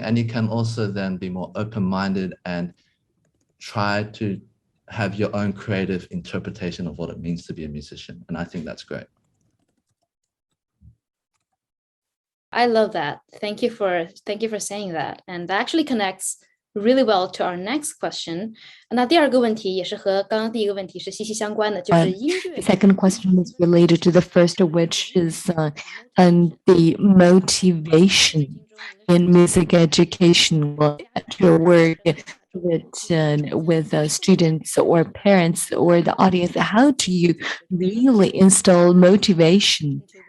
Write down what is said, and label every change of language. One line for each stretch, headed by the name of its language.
English: And you can also then be more open-minded and try to have your own creative interpretation of what it means to be a musician. And I think that's great. I love that. Thank you for saying that. And that actually connects really well to our next question.
Chinese: 那第二个问题也是和刚刚第一个问题是息息相关的，就是音乐。
English: The second question is related to the first, which is the motivation in music education. To work with students or parents or the audience, how do you really install motivation?